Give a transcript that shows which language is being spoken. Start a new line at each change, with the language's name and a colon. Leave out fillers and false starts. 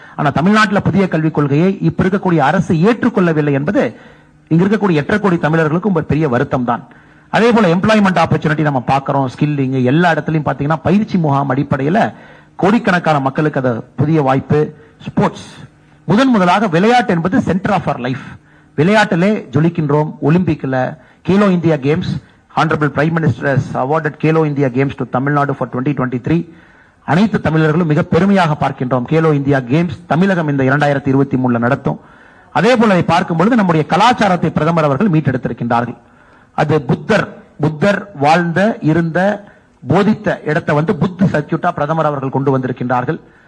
Tamil: ஆனா தமிழ்நாட்டில் புதிய கல்விக் கொள்கையை இப்ப இருக்கக்கூடிய அரசு ஏற்றுக்கொள்ளவில்லை என்பது இங்க இருக்கக்கூடிய 8 கோடி தமிழர்களுக்கும் ஒரு பெரிய வருத்தம் தான். அதே போல எம்ப்ளாய்மெண்ட் ஆப்பர்ச்சுனிட்டி நம்ம பார்க்கிறோம், ஸ்கில்லிங் எல்லா இடத்துலயும் பாத்தீங்கன்னா பயிற்சி முகாம் அடிப்படையில் கோடிக்கணக்கான மக்களுக்கு அது புதிய வாய்ப்பு. ஸ்போர்ட்ஸ் முதலாக விளையாட்டு என்பது
English: Centre of our life.
Tamil: விளையாட்டிலே ஜொலிக்கின்றோம். ஒலிம்பிக்ல Khelo India games,
English: Honorable Prime Minister has awarded Kelo India Games to Tamil Nadu for 2023.
Tamil: அனைத்து தமிழர்களும் மிக பெருமையாக பார்க்கின்றோம். கேலோ இந்தியா கேம்ஸ் தமிழகம் இந்த 2023 நடத்தும். அதே போல பார்க்கும் பொழுது நம்முடைய கலாச்சாரத்தை பிரதமர் அவர்கள் மீட்டெடுத்திருக்கின்றார்கள். அது புத்தர் வாழ்ந்த இருந்த போதித்த இடத்தை புத் சர்க்கியூட்டா பிரதமர் அவர்கள் கொண்டு வந்திருக்கின்றார்கள்.